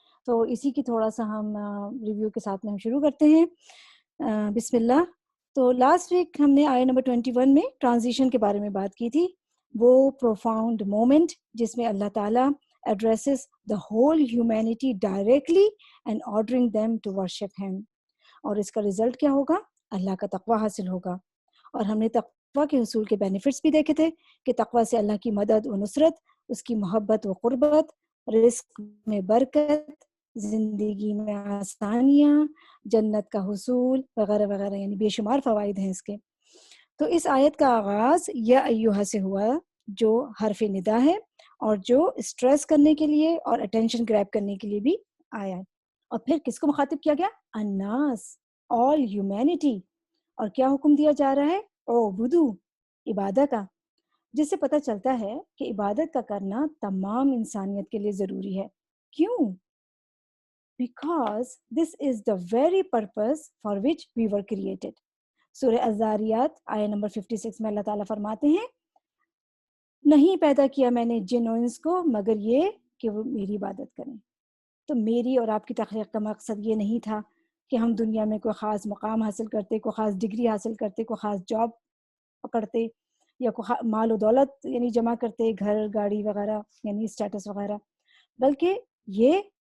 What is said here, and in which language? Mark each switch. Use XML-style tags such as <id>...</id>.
<ur>تو اسی کی تھوڑا سا ہم ریویو کے ساتھ میں ہم شروع کرتے ہیں. بسم اللہ. تو</ur> <en>last week</en> <ur>ہم نے آیت نمبر 21 میں ٹرانزیشن کے بارے میں بات کی تھی. وہ پروفاؤنڈ مومنٹ جس میں اللہ تعالیٰ</ur> <en>addresses the whole humanity directly and ordering them to worship him.</en> <ur>اور اس کا رزلٹ کیا ہوگا؟ اللہ کا تقوی حاصل ہوگا. اور ہم نے تقوی کے حصول کے بینیفٹس بھی دیکھے تھے کہ تقوی سے اللہ کی مدد و نصرت، اس کی محبت و قربت، رزق میں برکت، زندگی میں آسانیاں، جنت کا حصول وغیرہ وغیرہ، یعنی بے شمار فوائد ہیں اس کے. تو اس آیت کا آغاز یا ایوہا سے ہوا جو حرف ندا ہے اور جو اسٹریس کرنے کے لیے اور اٹینشن گریب کرنے کے لیے بھی آیا ہے. اور پھر کس کو مخاطب کیا گیا؟ الناس،</ur> <en>All humanity.</en> <ur>اور کیا حکم دیا جا رہا ہے؟ اعبدو، عبادت کا، جس سے پتہ چلتا ہے کہ عبادت کا کرنا تمام انسانیت کے لیے ضروری ہے. کیوں؟</ur> <en>Because this is the very purpose for which we were created.</en> <ur>سورہ الذاریات آیت نمبر 56 میں اللہ تعالیٰ فرماتے ہیں نہیں پیدا کیا میں نے جن و انس کو مگر یہ کہ وہ میری عبادت کریں. تو میری اور آپ کی تخلیق کا مقصد یہ نہیں تھا کہ ہم دنیا میں کوئی خاص مقام حاصل کرتے، کوئی خاص ڈگری حاصل کرتے، کوئی خاص جاب پکڑتے یا کوئی مال و دولت یعنی جمع کرتے، گھر گاڑی وغیرہ یعنی اسٹیٹس وغیرہ، بلکہ یہ</ur>